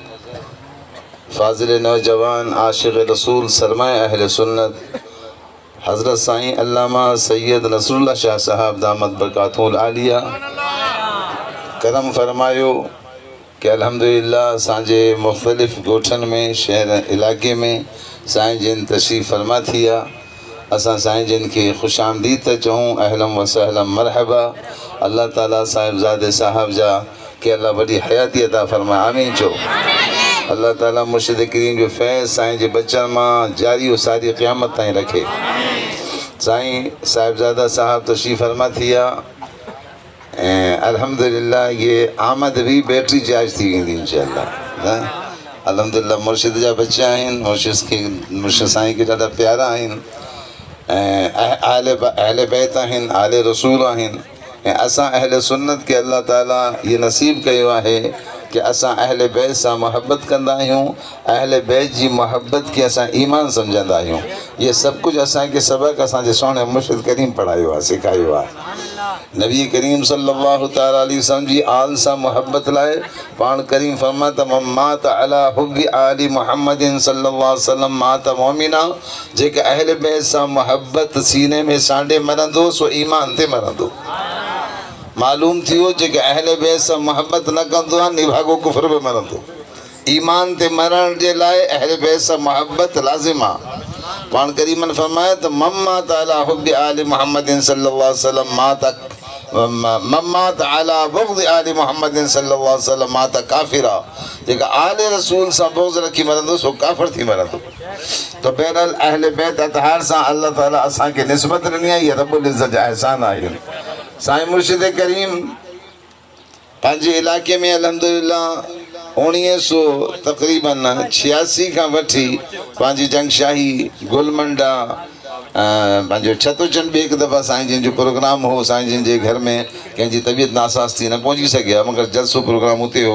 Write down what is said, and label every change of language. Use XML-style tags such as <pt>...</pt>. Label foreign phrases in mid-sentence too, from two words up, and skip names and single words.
<sd>फ़ाज़िल नौजवान आशिक़ रसूल सरमाया अहले सुन्नत हज़रत साईं अल्लामा सैयद नसरुल्लाह शाह साहब</sd> <ar>دامت بركاته العالية</ar> <sd>करम फरमायो कि अल्हम्दुलिल्लाह असांजे मुख़्तलिफ़ ॻोठनि में शहर इलाइक़े में साईं जिन तशरीफ़ फरमा थी आहे. असां साईं जिन खे ख़ुशि आमदीद त चऊं,</sd> <ar>أهلا وسهلا مرحبا.</ar> <sd>अल्लाह ताला साहिबज़ादे साहब जा कि अल्लाह वॾी हयाती अता फ़रमाए. आमीन चओ. अल्लाह ताला मुर्शिद करीम जो फैज़ साईं जे बचनि मां जारी व सारी क़यामत ताईं रखे. साईं साहिबज़ादा साहब तशरीफ़ फरमा थी आहे ऐं अल्हम्दुलिल्लाह ये आमद भी</sd> <en>battery charge</en> <sd>थी वेंदी इंशाअल्लाह. अल्हम्दुलिल्लाह मुर्शिद जा बच्चा आहिनि, मुर्शिद साईं खे ॾाढा प्यारा आहिनि ऐं अहले बैत आहिनि, आले रसूल आहिनि ऐं असां अहले सुन्नत खे अल्लाह ताला ये नसीब कयो आहे कि असां अहले बैत सां मोहब्बत कंदा आहियूं. अहले बैत जी मोहब्बत खे असां ईमान सम्झंदा आहियूं. ये सभु कुझु असांखे सबक़ु असांजे सुहिणे मुर्शिद करीम पढ़ायो आहे, सेखारियो आहे. नबी करीम</sd> <ar>صلى الله تعالى عليه وسلم</ar> <sd>जी आल सां मोहब्बत लाइ पाण करीम फरमा त</sd> <ar>مات على حب آل محمد صلى الله عليه وسلم مات مؤمنا.</ar> <sd>जेके अहले बैत सां मोहब्बत सीने में सांडे मरंदो सो ईमान ते मरंदो. मालूम थियो जेके अहले बैत सां मोहब्बत न कंदो आहे निभागो कुफ्र में मरंदो. ईमान ते मरण जे लाइ अहले बैत सां मोहब्बत लाज़िम आहे. पाण करीमन फरमाया त</sd> <ar>من مات على حب آل محمد صلى الله عليه وسلم من مات على بغض آل محمد صلى الله عليه وسلم مات كافرا.</ar> <sd>जेका आले रसूल सां बुग़्ज़ रखी मरंदो सो काफ़िर थी मरंदो. तो बहरहाल अहले बैत अतहार सां अल्लाह ताला असांखे निस्बत ॾिनी आहे. इहा</sd> <ar>رب العزة</ar> <sd>जा अहसान आहिनि. साईं मुर्शिद करीम पंहिंजे इलाइक़े में अल्हम्दुलिल्लाह 1986 खां वठी पंहिंजी जंगशाही गुलमंडा पंहिंजो छतुचंद ॿिए हिकु दफ़ा साईं जिन जो प्रोग्राम हो, साईं जिन जे घर में कंहिंजी तबियत नासाज़ थी न पहुची सघिया मगर जलसो प्रोग्राम उते हो.</sd>